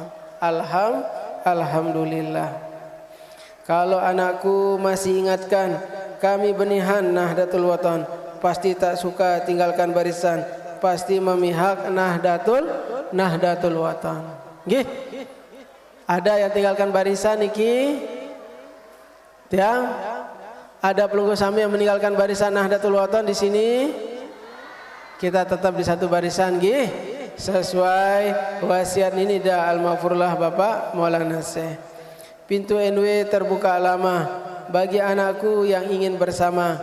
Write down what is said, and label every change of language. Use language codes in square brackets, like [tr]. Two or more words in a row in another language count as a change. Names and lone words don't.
[id] Alhamdulillah. Kalau anakku masih ingatkan kami benihan Nahdlatul Wathon, pasti tak suka tinggalkan barisan, pasti memihak Nahdlatul Wathon. Nggih. Ada yang tinggalkan barisan niki? Tiang? Ada Pelunggu Sami yang meninggalkan barisan Nahdlatul Wathon di sini? Kita tetap di satu barisan nggih, sesuai wasiat Nini Da Al-Maghfurullah Bapak Maulana Syekh. Pintu NW terbuka lama bagi anakku yang ingin bersama.